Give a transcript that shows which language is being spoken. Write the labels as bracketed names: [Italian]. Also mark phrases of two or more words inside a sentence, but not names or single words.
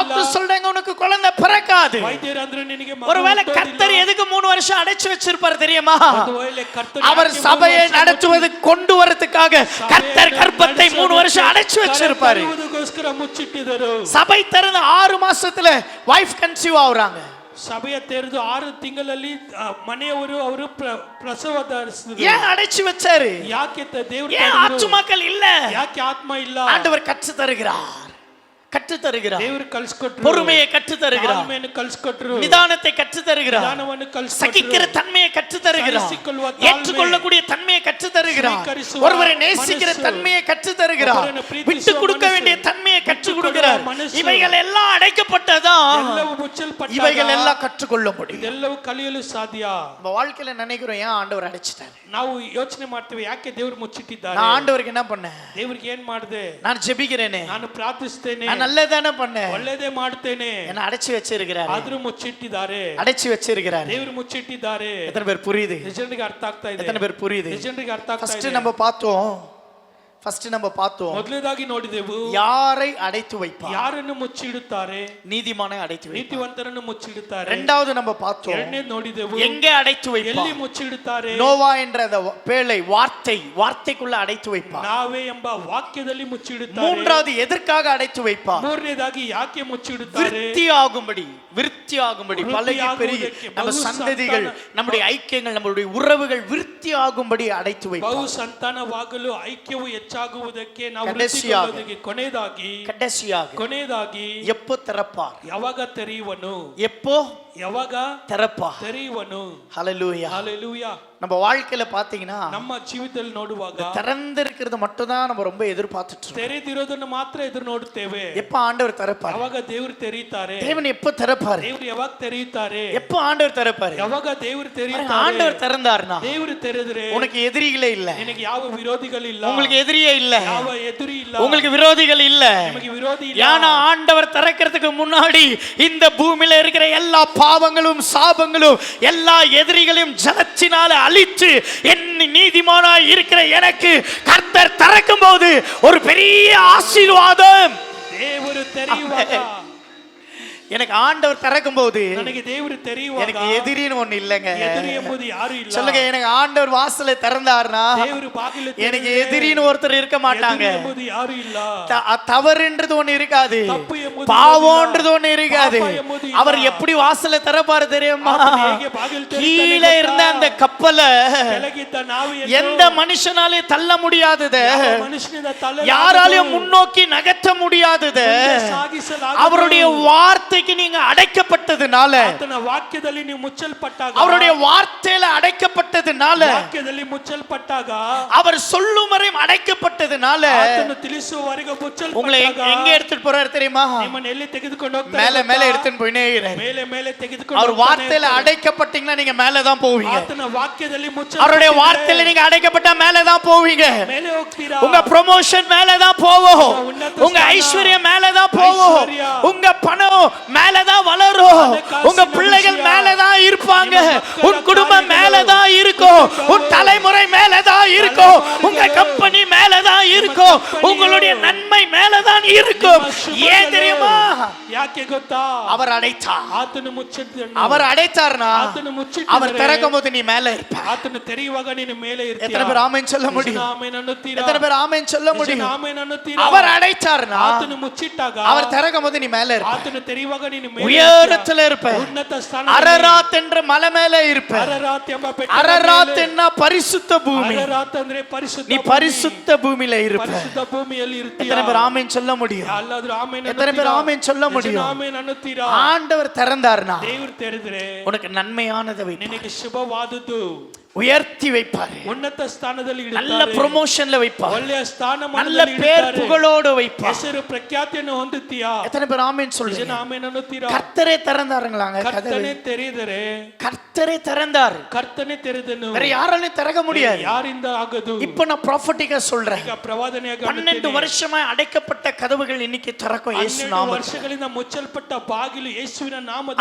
[Tamil] டாக்டர் சொல்றாங்க உனக்கு குழந்தை பிறக்காது. [Kannada] ವೈದ್ಯರು ಅಂದ್ರೆ ನಿನಗೆ ಮಗು [Tamil] ஒருவேளை கர்த்தர் எதுக்கு 3 வருஷம் அடைச்சு வச்சிருப்பாரு தெரியுமா? [Kannada] ಒಂದುವೇಳೆ ಕರ್ತನು [Tamil] அவர் சபையை நடத்துவது கொண்டு வரதுக்காக கர்த்தர் கர்ப்பத்தை 3 வருஷம் அடைச்சு வச்சிருப்பாரு. [Kannada] ಅದಕ್ಕೋಸ್ಕರ ಮುಚ್ಚಿಟ್ಟಿದರು. [Tamil] சபை திறந்து 6 மாசத்துல [English] wife conceive [Tamil] ஆகுறாங்க. [Kannada] ಸಭೆಯ ತೆರೆದು 6 ತಿಂಗಳಲ್ಲಿ ಮನೆಯವರು ಅವರು ಪ್ರಸವ ಧರಿಸಿದರು. [Tamil] ஏன் அடைச்சு வச்சாரு? [Kannada] ಯಾಕೆ ದೇವರು [Tamil] ஏன் ஆத்துமாக்கள் இல்ல? [Kannada] ಯಾಕೆ ಆತ್ಮ ಇಲ್ಲ? [Tamil] ஆண்டவர் கற்று தருகிறார், கற்று தருகிறார். [Kannada] ದೇವರು ಕಲಿಸಿಕೊಟ್ರು. [Tamil] பொறுமையை கற்று தருகிறார், [Kannada] ತಾಳ್ಮೆಯನ್ನು ಕಲಿಸಿಕೊಟ್ರು. [Tamil] நிதானத்தை கற்று தருகிறார், [Kannada] ನಿಧಾನವನ್ನು ಕಲಿಸಿಕೊಟ್ರು. [Tamil] சகிக்கிற தன்மையை கற்று தருகிறார், [Kannada] ಸಹಿಸಿಕೊಳ್ಳುವ ತಾಳ್ಮೆ, [Tamil] ஏற்றுக்கொள்ளக்கூடிய தன்மையை கற்று தருகிறார், [Kannada] ಸ್ವೀಕರಿಸುವ [Tamil] ஒருவரை நேசிக்கிற [Kannada] ಮನಸ್ಸು, [Tamil] தன்மையை கற்று தருகிறார், [Kannada] ಒಬ್ಬರನ್ನು ಪ್ರೀತಿಸುವ [Tamil] விட்டு கொடுக்க [Kannada] ಮನಸ್ಸು, [Tamil] வேண்டிய தன்மையை கற்றுக் [Kannada] ಬಿಟ್ಟು [Tamil] கொடுக்கிறார். [Kannada] ಕೊಡುವ ಮನಸ್ಸು, [Tamil] இவைகள் எல்லாம் அடைக்கப்பட்டதா [Kannada] ಎಲ್ಲವೂ ಮುಚ್ಚಲ್ಪಟ್ಟಾಗ [Tamil] இவைகள் எல்லாம் கற்றுக்கொள்ள முடியும். [Kannada] ಇದೆಲ್ಲವೂ ಕಲಿಯಲು ಸಾಧ್ಯ. [Tamil] நம்ம வாழ்க்கையில நினைக்கிறோம் ஏன் ஆண்டவர் அடைச்சிட்டாரு. [Kannada] ನಾವು ಯೋಚನೆ ಮಾಡ್ತೇವೆ ಯಾಕೆ ದೇವರು ಮುಚ್ಚಿಟ್ಟಿದ್ದಾರೆ. [Tamil] நான் ஆண்டவருக்கு என்ன பண்ணேன்? [Kannada] ದೇವರಿಗೆ ಏನ್ ಮಾಡಿದೆ? [Tamil] நான் ஜெபிக்கிறேனே, [Kannada] ನಾನು ಪ್ರಾರ್ಥಿಸ್ತೇನೆ, [Tamil] நான் நல்லதானே பண்ணேன், [Kannada] ಒಳ್ಳೆಯದೇ ಮಾಡ್ತೇನೆ. [Tamil] என்ன அடைச்சு வச்சிருக்கிறாரு, [Kannada] ಆದ್ರೂ ಮುಚ್ಚಿಟ್ಟಿದ್ದಾರೆ. [Tamil] அடைச்சு வச்சிருக்கிறாரு. [Kannada] ದೇವರು ಮುಚ್ಚಿಟ್ಟಿದ್ದಾರೆ. [Tamil] எத்தனை பேர் புரியுது? [Kannada] ಜನರಿಗೆ ಅರ್ಥ ಆಗ್ತಾ ಇದೆ. [Tamil] எத்தனை பேர் புரியுது? [Kannada] ಜನರಿಗೆ ಅರ್ಥ ಆಗ್ತಾ [Tamil] ஃபர்ஸ்ட் [Kannada] ಇದೆ. [Tamil] நம்ம பார்த்தோம் [Kannada] ಮೊದಲನೇದಾಗಿ ನೋಡಿದೆವು [Tamil] யாரை அடைத்து வைப்பார். [Kannada] ಯಾರನ್ನು ಮುಚ್ಚಿಡುತ್ತಾರೆ? [Tamil] நீதிமானை அடைத்து வைப்பார். [Kannada] ನೀತಿವಂತರನ್ನು ಮುಚ್ಚಿಡುತ್ತಾರೆ. [Tamil] இரண்டாவது நம்ம பார்த்தோம் [Kannada] ಎರಡನೇದು ನೋಡಿದೆವು [Tamil] எங்கே அடைத்து [Kannada] ಎಲ್ಲಿ [Tamil] வைப்பார். [Kannada] ಮುಚ್ಚಿಡುತ್ತಾರೆ? [Tamil] நோவா என்ற அந்த பேழை வார்த்தைக்குள்ள அடைத்து வைப்பார். [Kannada] ನಾವೇ ಎಂಬ ವಾಕ್ಯದಲ್ಲಿ ಮುಚ್ಚಿಡುತ್ತಾರೆ. [Tamil] மூன்றாவது எதற்காக அடைத்து வைப்பார்? [Kannada] ಮೂರನೇದಾಗಿ ಯಾಕೆ ಮುಚ್ಚಿಡುತ್ತಾರೆ? [Tamil] விருத்தியாகும்படி பலகி பெருகி நம்ம சந்ததிகள், நம்முடைய ஐக்கியங்கள், நம்மளுடைய உறவுகள் விருத்தியாகும்படி அடைத்து வைப்பார். [Kannada] ಬಹು ಸಂತಾನವಾಗಲು ಐಕ್ಯವು ಹೆಚ್ಚಾಗುವುದಕ್ಕೆ ನಾವು ಕೊನೆಯದಾಗಿ [Tamil] எப்போ திறப்பார்? [Kannada] ಯಾವಾಗ ತೆರೆಯುವನು? ಯಾವಾಗ ತೆರೆಯುವನು? [Tamil] ஹல்லேலூயா. ஹல்லேலೂயா. நம்ம வாழ்க்கையில பாத்தீங்கன்னா [Kannada] ನಮ್ಮ ಜೀವಿತದಲ್ಲಿ ನೋಡುವಾಗ [Tamil] திறந்திருக்கிறது மட்டும் தான் நம்ம ரொம்ப எதிர்பார்த்துட்டு இருக்கோம். [Kannada] ತೆರೆದಿರೋದನ್ನು ಮಾತ್ರ ಎದುರು ನೋಡುತ್ತೇವೆ. [Tamil] எப்ப ஆண்டவர் திறப்பார்? [Kannada] ಯಾವಾಗ ದೇವರು ತೆರೆಯುತ್ತಾರೆ? [Tamil] தேவன் எப்ப திறப்பார்? [Kannada] ದೇವರು ಯಾವಾಗ ತೆರೆಯುತ್ತಾರೆ? [Tamil] எப்ப ஆண்டவர் திறப்பார்? [Kannada] ಯಾವಾಗ ದೇವರು ತೆರೆಯುತ್ತಾರೆ? [Tamil] ஆண்டவர் திறந்தார்னா [Kannada] ದೇವರು ತೆರೆದರೆ [Tamil] உனக்கு எதிரிகளே இல்ல, [Kannada] ನಿನಗೆ ಯಾವ ವಿರೋಧಿಗಳಿಲ್ಲ. [Tamil] உங்களுக்கு எதிரியே இல்ல, [Kannada] ಯಾವ ಎದುರು ಇಲ್ಲ, [Tamil] உங்களுக்கு விரோதிகள் இல்ல. [Kannada] ನಿಮಗೆ ವಿರೋಧಿ ಇಲ್ಲ. [Tamil] ஏன்னா ஆண்டவர் திறக்கிறதுக்கு முன்னாடி இந்த பூமியில இருக்கிற எல்லா பாவங்களும் சாபங்களும் எல்லா எதிரிகளையும் ஜலத்தினால அழித்து என் நீதிமானாய் இருக்கிற எனக்கு கர்த்தர் திறக்கும் போது ஒரு பெரிய ஆசீர்வாதம். [Kannada] ದೇವರು ತೆರೆಯುವಾಗ, [Tamil] எனக்கு ஆண்டவர் திறக்கும் போது [Kannada] ನನಗೆ ದೇವರು ತೆರೆಯುವಾಗ [Tamil] எனக்கு எதிரின்னு ஒண்ணு இல்லைங்க. [Kannada] ಎದುರು ಎಂಬುದು ಯಾರು ಇಲ್ಲ. [Tamil] சொல்லுங்க, எனக்கு ஆண்டவர் வாசலை திறந்தார்னா [Kannada] ದೇವರು ಬಾಗಿಲು [Tamil] எனக்கு எதிரின்னு ஒருத்தர் இருக்க மாட்டாங்க. [Kannada] ಎದುರು ಎಂಬುದು ಯಾರು ಇಲ್ಲ. [Tamil] தவறுன்றது ஒண்ணு இருக்காது, [Kannada] ತಪ್ಪು ಎಂಬುದು [Tamil] பாவம்ன்றது ஒண்ணு இருக்காது. [Kannada] ಪಾಪ ಎಂಬುದು ಇಲ್ಲ. [Tamil] அவர் எப்படி வாசலை திறப்பாரு தெரியுமா? [Kannada] ಆತನು ಹೇಗೆ ಬಾಗಿಲು ತೆರೀತಾನೆ [Tamil] கீழே இருந்த [Kannada] ಗೊತ್ತಾ? [Tamil] அந்த கப்பல [Kannada] ಕೆಳಗಿದ್ದ ನಾವೆಯನ್ನು [Tamil] எந்த மனுஷனாலே தள்ள முடியாதது, [Kannada] ಯಾವ ಮನುಷ್ಯನಿಂದ ತಳ್ಳಲಾಗದು, [Tamil] யாராலையும் முன்னோக்கி நகர்த்த முடியாதது. [Kannada] ಮುಂದೆ ಸಾಗಿಸಲಾಗದು. [Tamil] அவருடைய வார்த்தைக்கு நீங்க அடைக்கப்பட்டதுனால, [Kannada] ಆತನ ವಾಕ್ಯದಲ್ಲಿ ನೀವು ಮುಚ್ಚಲ್ಪಟ್ಟಾಗ, [Tamil] அவருடைய வார்த்தையில அடைக்கப்பட்டதுனால, [Kannada] ವಾಕ್ಯದಲ್ಲಿ ಮುಚ್ಚಲ್ಪಟ್ಟಾಗ, [Tamil] அவர் சொல்லும் வரையும் அடைக்கப்பட்டதுனால, [Kannada] ಆತನು ತಿಳಿಸುವವರೆಗೆ [Tamil] உங்களை [Kannada] ಮುಚ್ಚಲ್ಪಟ್ಟಾಗ [Tamil] எங்க எடுத்துட்டு போறாரு தெரியுமா? [Kannada] ನಿಮ್ಮನ್ನು ಎಲ್ಲಿ ತೆಗೆದುಕೊಂಡು ಹೋಗ್ತಾರೆ? [Tamil] மேல மேல எடுத்துட்டு போயினே இருக்கிறாரு. [Kannada] ಮೇಲೆ ಮೇಲೆ ತೆಗೆದುಕೊಂಡು [Tamil] அவர் [Kannada] ಹೋಗ್ತಾನೆ [Tamil] வார்த்தையில [Kannada] ಇರ್ತಾರೆ. [Tamil] அடைக்கப்பட்டீங்கன்னா நீங்க மேல தான் போவீங்க. [Kannada] ಆತನ ವಾಕ್ಯದಲ್ಲಿ [Tamil] அவருடைய வார்த்தையில நீங்க அடைக்கப்பட்டா மேல தான் போவீங்க. [Kannada] ಮೇಲೆ ಹೋಗ್ತೀರಾ. [Tamil] உங்க ப்ரமோஷன் மேல தான் போகும், உங்க ஐஸ்வர்யம் மேல தான் போகும், உங்க பணம் மேல தான் வளரும், உங்க பிள்ளைகள் மேல தான் இருப்பாங்க, உன் குடும்பம் மேல தான் இருக்கும், உன் தலைமுறை மேல தான் இருக்கும், உங்க கம்பெனி மேல தான் இருக்கும், உங்களுடைய நன்மை மேல தான் இருக்கும். ஏன் தெரியுமா? [Kannada] ಯಾಕೆ ಗೊತ್ತಾ? [Tamil] அவர் அடைத்தார். [Kannada] ಆತನು ಮುಚ್ಚಿದ್ದನು. [Tamil] அவர் அடைத்தார்னா [Kannada] ಆತನು ಮುಚ್ಚಿಟ್ಟಿದ್ದರೆ [Tamil] அவர் திறக்கும் போது நீ மேல இருப்ப. [Kannada] ಆತನು ತೆರೆಯುವಾಗ ನೀನು ಮೇಲೆ ಇರ್ತೀಯ. [Tamil] எத்தனை பேர் ஆமென் சொல்ல முடியும்? [Kannada] ಆಮೆನ್ ಅನ್ನುತ್ತೀರಾ? [Tamil] எத்தனை பேர் ஆமென் சொல்ல முடியும்? [Kannada] ಆಮೆನ್ ಅನ್ನುತ್ತೀರಾ? [Tamil] அவர் அடைத்தார்னா [Kannada] ಆತನು ಮುಚ್ಚಿಟ್ಟಾಗ, [Tamil] அவர் திறக்கும் போது நீ மேல இருப்ப, [Kannada] ಆತನು ತೆರೆಯುವಾಗ ನೀನು ಮೇಲೆ [Tamil] உயரத்துல இருப்ப, [Kannada] ಉನ್ನತ ಸ್ಥಾನ. [Tamil] அரராத் என்ற மலை மேல இருப்ப. [Kannada] ಅರರಾತ್ ಎಂಬ ಬೆಟ್ಟ. [Tamil] அரராத் என்ன? பரிசுத்த பூமி. [Kannada] ಅರರಾತ್ ಅಂದ್ರೆ ಪರಿಶುದ್ಧ [Tamil] நீ [Kannada] ಭೂಮಿ. [Tamil] பரிசுத்த பூமியில இருப்ப. [Kannada] ಪರಿಶುದ್ಧ ಭೂಮಿಯಲ್ಲಿ ಇರ್ತೀಯ. [Tamil] எத்தனை பேர் ஆமென் சொல்ல முடியும்? [Kannada] ಅಲ್ಲಾದ್ರೂ ಆಮೆನ್ [Tamil] எத்தனை பேர் ஆமென் சொல்ல முடியும்? [Kannada] ಆಮೆನ್ ಅನ್ನುತ್ತೀರಾ? [Tamil] ஆண்டவர் திறந்தார்னா [Kannada] ದೇವರು ತೆರೆದ್ರೆ [Tamil] உனக்கு நன்மையானதை வைப்பார். [Kannada] ನಿನಗೆ ಶುಭವಾದದ್ದು [Tamil] உயர்த்தி வைப்பாரு. [Kannada] ಉನ್ನತ ಸ್ಥಾನದಲ್ಲಿ [Tamil] நல்ல [Kannada] ಇಡುತ್ತಾರೆ. [Tamil] ப்ரமோஷன்ல வைப்பாரு. [Kannada] ಒಳ್ಳೆಯ [Tamil] நல்ல [Kannada] ಸ್ಥಾನಮಾನದಲ್ಲಿ [Tamil] பேர் [Kannada] ಇಡುತ್ತಾರೆ. [Tamil] புகழோடு வைப்பார். [Kannada] ಹೆಸರು ಪ್ರಖ್ಯಾತಿಯನ್ನು ಹೊಂದುತ್ತೀಯಾ? [Tamil] எத்தனை பேர் ஆமென் சொல்றீங்க? [Kannada] ಜನ ಆಮೆನ್ ಅನ್ನುತ್ತೀರಾ? [Tamil] கர்த்தரே திறந்தாருங்களாங்க கதவை. [Kannada] ಕರ್ತನೆ ತೆರೆದರೆ, [Tamil] கர்த்தரே திறந்தாரு. [Kannada] ಕರ್ತನೆ ತೆರೆದನು. [Tamil] வேற யாராலையும் திறக்க முடியாது. [Kannada] ಯಾರಿಂದ ಆಗದು? [Tamil] இப்ப நான் ப்ராஃபட்டிக்கா சொல்றேன். [Kannada] ಈಗ ಪ್ರವಾದನೆಯಾಗಿ [Tamil] 12 வருஷமா அடைக்கப்பட்ட கதவுகள் இன்னைக்கு திறக்கும் இயேசு 12 நாமத்தில். [Kannada] ವರ್ಷಗಳಿಂದ ಮುಚ್ಚಲ್ಪಟ್ಟ ಬಾಗಿಲು ಯೇಸುವಿನ ನಾಮದಲ್ಲಿ